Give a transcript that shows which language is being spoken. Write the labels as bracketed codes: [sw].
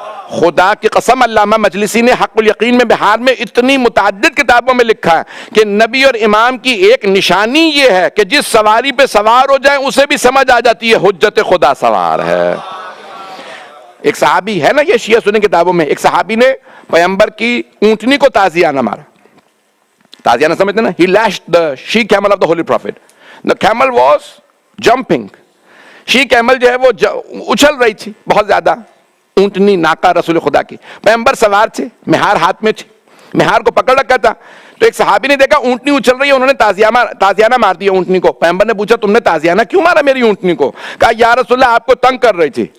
[ur] خدا کی قسم علامہ مجلسی نے حق الیقین میں بہار میں اتنی متعدد کتابوں میں لکھا ہے کہ نبی اور امام کی ایک نشانی یہ ہے کہ جس سواری پہ سوار ہو جائیں اسے بھی سمجھ آ جاتی ہے حجت خدا سوار ہے. ایک صحابی ہے نا، یہ شیعہ سنی کتابوں میں، ایک صحابی نے پیغمبر کی اونٹنی کو تازیانہ مارا. تازیانہ سمجھتے نا؟ [en] he lashed the she camel of the holy prophet. The camel was jumping. [ur] she camel جو ہے وہ اچھل رہی تھی بہت زیادہ. اونٹنی ناکا رسول خدا کی، پیغمبر سوار تھے، مہار ہاتھ میں تھی، مہار کو پکڑ رکھا تھا. تو ایک صحابی نے دیکھا اونٹنی اچھل رہی ہے، انہوں نے تازیانہ مار دیا اونٹنی کو. پیغمبر نے پوچھا تم نے تازیانہ کیوں مارا میری اونٹنی کو؟ کہا یا رسول اللہ آپ کو تنگ کر رہی تھی.